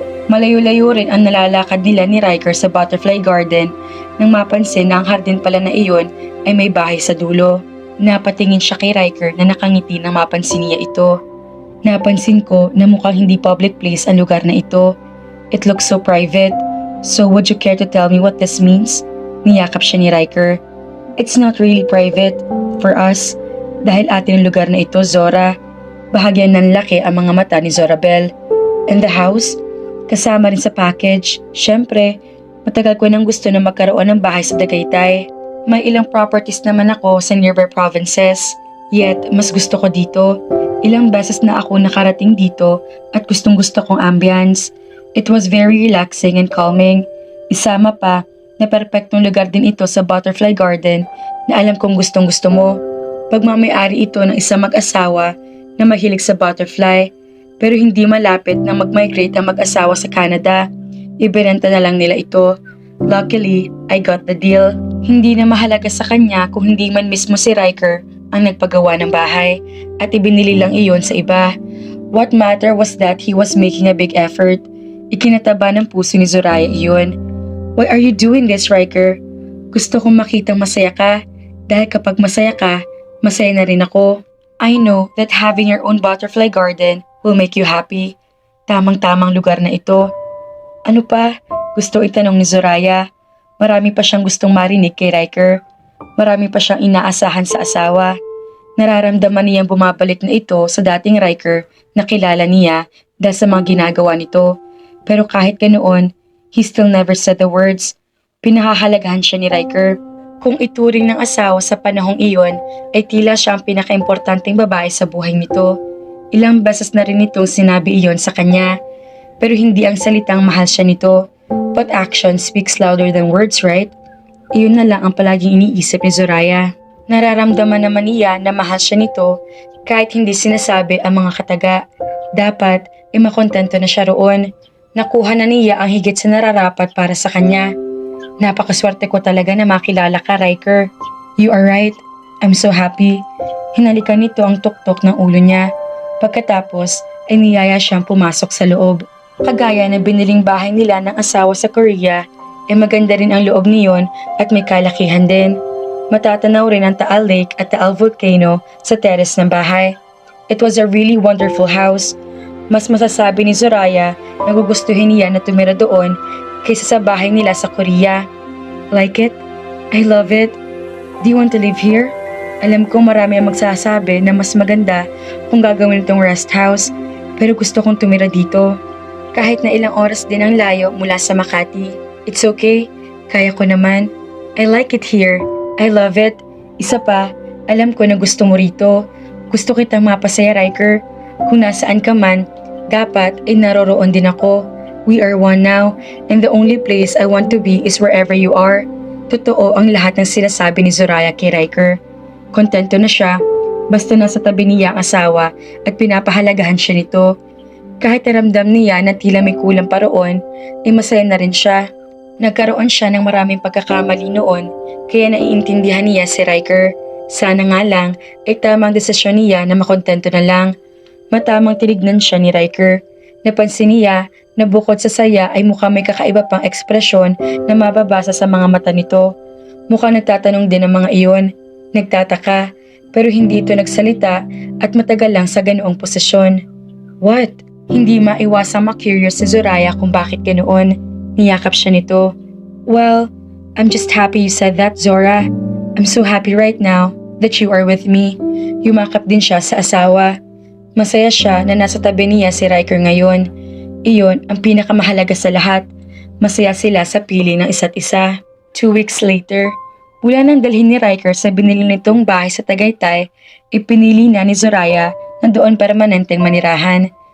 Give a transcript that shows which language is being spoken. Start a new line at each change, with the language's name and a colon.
Filipino: Malayo-layo rin ang nalalakad nila ni Riker sa Butterfly Garden nang mapansin na ang hardin pala na iyon ay may bahay sa dulo. Napatingin siya kay Riker na nakangiti nang mapansin niya ito. Napansin ko na mukhang hindi public place ang lugar na ito.
English: It looks so private. So would you care to tell me what this means?
Filipino: Niyakap siya ni Riker.
English: It's not really private for us
Filipino: dahil atin ang lugar na ito, Zora. Bahagyan ng laki ang mga mata ni Zorabel.
English: And the house?
Filipino: Kasama rin sa package. Siyempre, matagal ko nang gusto na magkaroon ng bahay sa Tagaytay. May ilang properties naman ako sa nearby provinces. Yet, mas gusto ko dito. Ilang beses na ako nakarating dito at gustong gusto kong ambience.
English: It was very relaxing and calming.
Filipino: Isama pa na perpektong lugar din ito sa Butterfly Garden na alam kong gustong gusto mo. Pagmamay-ari ito ng isang mag-asawa na mahilig sa butterfly pero hindi malapit na mag-migrate ang mag-asawa sa Canada. Ibenta na lang nila ito.
English: Luckily, I got the deal.
Filipino: Hindi na mahalaga sa kanya kung hindi man mismo si Riker ang nagpagawa ng bahay at ibinili lang iyon sa iba.
English: What mattered was that he was making a big effort.
Filipino: Ikinataba ng puso ni Zoraya iyon.
English: Why are you doing this, Riker?
Filipino: Gusto kong makitang masaya ka dahil kapag masaya ka, masaya na rin ako.
English: I know that having your own butterfly garden will make you happy.
Filipino: Tamang-tamang lugar na ito. Ano pa? Gusto itanong ni Zoraya. Marami pa siyang gustong marinig kay Riker. Marami pa siyang inaasahan sa asawa. Nararamdaman niyang bumabalik na ito sa dating Riker na kilala niya dahil sa mga ginagawa nito. Pero kahit ganoon,
English: he still never said the words.
Filipino: Pinahahalagahan siya ni Riker. Kung ituring ng asawa sa panahong iyon, ay tila siya ang pinakaimportanteng babae sa buhay nito. Ilang beses na rin itong sinabi iyon sa kanya. pero hindi ang salitang mahal siya nito.
English: But action speaks louder than words, right?
Filipino: Iyon na lang ang palaging iniisip ni Zoraya. Nararamdaman naman niya na mahal siya nito kahit hindi sinasabi ang mga kataga. Dapat makontento na siya roon. Nakuha na niya ang higit sa nararapat para sa kanya. Napakaswerte ko talaga na makilala ka, Riker.
English: You are right. I'm so happy.
Filipino: Hinalikan nito ang tuktok ng ulo niya. Pagkatapos ay niyaya siyang pumasok sa loob. Kagaya na biniling bahay nila ng asawa sa Korea, maganda rin ang loob niyon at may kalakihan din. Matatanaw rin ang Taal Lake at Taal Volcano sa terrace ng bahay.
English: It was a really wonderful house.
Filipino: Mas masasabi ni Zoraya na gugustuhin niya na tumira doon kaysa sa bahay nila sa Korea.
English: Like it? I love it. Do you want to live here?
Filipino: Alam ko marami ang magsasabi na mas maganda kung gagawin itong rest house, pero gusto kong tumira dito. Kahit na ilang oras din ang layo mula sa Makati.
English: It's okay.
Filipino: Kaya ko naman.
English: I like it here. I love it.
Filipino: Isa pa, alam ko na gusto mo rito. Gusto kitang mapasaya, Riker. Kung nasaan ka man, dapat ay naroroon din ako.
English: We are one now, and the only place I want to be is wherever you are.
Filipino: Totoo ang lahat ng sinasabi ni Zoraya kay Riker. Kontento na siya, basta nasa tabi niya ang asawa at pinapahalagahan siya nito. Kahit naramdam niya na tila may kulang pa roon, ay masaya na rin siya. Nagkaroon siya ng maraming pagkakamali noon, kaya naiintindihan niya si Riker. Sana nga lang ay tamang desisyon niya na makontento na lang. Matamang tinignan siya ni Riker. Napansin niya na bukod sa saya ay mukhang may kakaiba pang ekspresyon na mababasa sa mga mata nito. Mukhang nagtatanong din ang mga iyon. Nagtataka, pero hindi ito nagsalita at matagal lang sa ganoong posisyon. What? Hindi maiwasang ma-curious si Zoraya kung bakit ganoon. Niyakap siya nito.
English: Well, I'm just happy you said that, Zora. I'm so happy right now that you are with me.
Filipino: Yumakap din siya sa asawa. Masaya siya na nasa tabi niya si Riker ngayon. Iyon ang pinakamahalaga sa lahat. Masaya sila sa pili ng isa't isa.
English: 2 weeks later,
Filipino: mula nang dalhin ni Riker sa binili nitong bahay sa Tagaytay, ipinili na ni Zoraya na doon permanenteng manirahan.